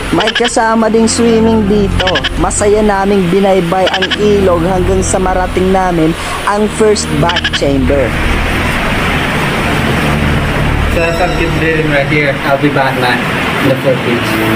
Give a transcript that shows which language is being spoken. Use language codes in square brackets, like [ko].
[tl] May kasama ding swimming dito. Masaya naming binaybay ang ilog hanggang sa marating namin ang first bath chamber. [en] So if I'm keep breathing right here, I'll be Batman in the Philippines.